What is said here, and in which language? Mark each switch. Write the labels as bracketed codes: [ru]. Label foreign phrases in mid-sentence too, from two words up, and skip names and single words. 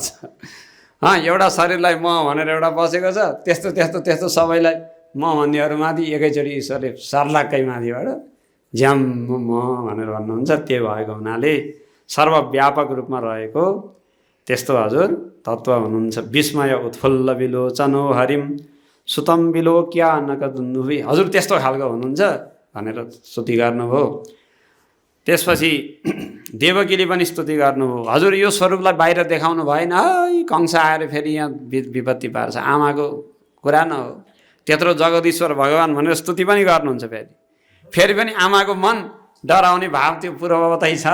[ne] एउटा शरीरलाई म भनेर एउटा बसेको छ, त्यस्तो त्यस्तो त्यस्तो सबैलाई म भन्नेहरूमाथि एकैचोटि ईश्वरले सर्लाक्कै माथिबाट ज्याम म भनेर भन्नुहुन्छ। त्यो भएको हुनाले सर्वव्यापक रूपमा रहेको त्यस्तो हजुर तत्त्व हुनुहुन्छ। [sa] विस्मय उत्फुल्ल विलोचनो हरिम सुतम विलोक्या नकदुन्दुभि, [ne] हजुर त्यस्तो खालको हुनुहुन्छ भनेर स्तुति गर्नुभयो। त्यसपछि देवकीले पनि स्तुति गर्नुभयो। हजुर यो स्वरूपलाई बाहिर देखाउनु भएन, कंस आएर फेरि यहाँ विपत्ति पार्छ, आमाको कुरा न हो। त्यत्रो जगदीश्वर भगवान भनेर स्तुति पनि गर्नुहुन्छ। फेरि पनि आमाको मन डराउने भाव त्यो पूर्ववतै छ।